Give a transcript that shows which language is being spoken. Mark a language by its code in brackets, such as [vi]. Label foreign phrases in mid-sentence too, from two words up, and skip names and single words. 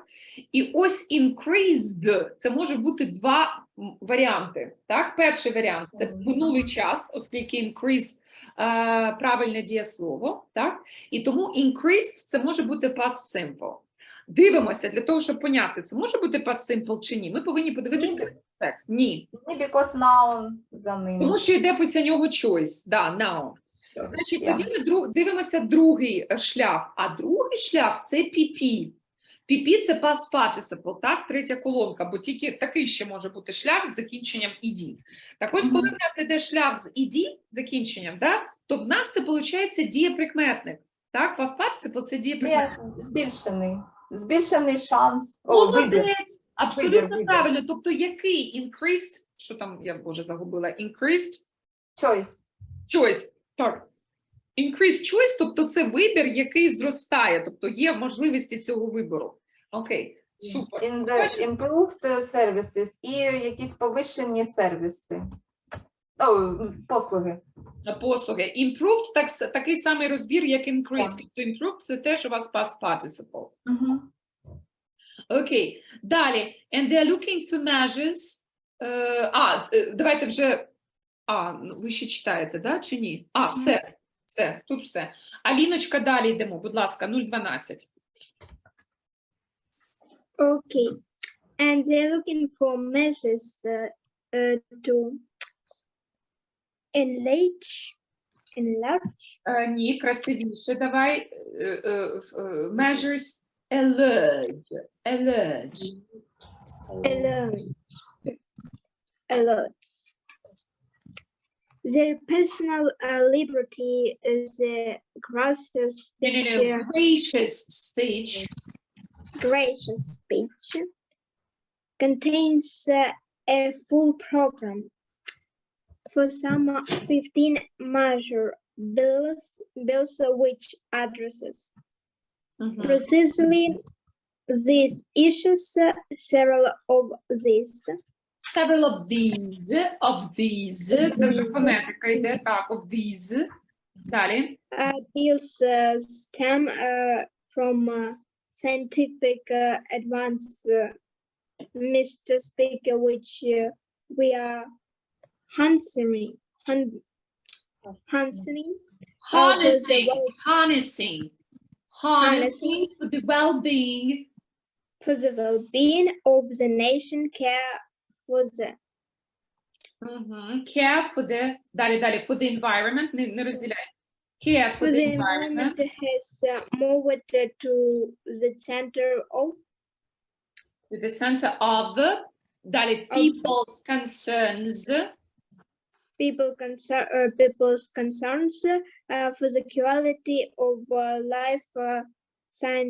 [uk] І ось increased, це може бути два варіанти, так. Перший варіант – це минулий час, оскільки increase правильне дієслово, так. І тому increased – це може бути [en] past simple. [uk] Дивимося, для того, щоб поняти, це може бути [en] past simple [uk] чи ні. Ми повинні подивитися текст. Ні. [en] Because noun [uk] за ним. Тому що йде після нього choice. Да, noun. Значить, тоді ми дивимося другий шлях. А другий шлях – це PP. PP – це [en] past participle, [uk] так? Третя колонка, бо тільки такий ще може бути шлях з закінченням «ed». Так ось, коли в нас йде шлях з «ed», закінченням, да, то в нас це, виходить, дієприкметник. Так? [en] Past participle [uk] – це дієприкметник. Збільшений шанс. Молодець! Абсолютно правильно. Тобто, який increased, що там, я, боже, загубила, [en] increased choice. [uk] Так. [en] Increased choice, [uk] тобто це вибір, який зростає, тобто є можливості цього вибору. Окей, супер. [en] In the improved services [uk] і якісь повищені сервіси. Послуги. Послуги. Improved – такий самий розбір, як increased. Тобто improved – це теж у вас [en] past participle. [uk] Окей, далі. [en] And they are looking for measures. [uk] Давайте вже... ви ще читаєте, да, чи ні? Все, тут все. Аліночка, далі йдемо, будь ласка, 012. [en] Okay. And they're looking for measures to enlarge. [uk] Ні, красивіше, давай. [en] Measures, enlarge. Their personal liberty is a gracious speech contains a full program for some 15 major bills which addresses precisely these issues. Several of these, [uk] це фонетика йде, так, [en] of these, [uk] далі. [en] Bills stem from scientific advance, Mr. Speaker, which we are harnessing for the well-being of the nation, care for the [uk] далі, [en] for the environment, [uk] не розділяй. [en] Care for the environment has moved to the center of [uk] далі, [en] people's concerns people's concerns for the quality of life science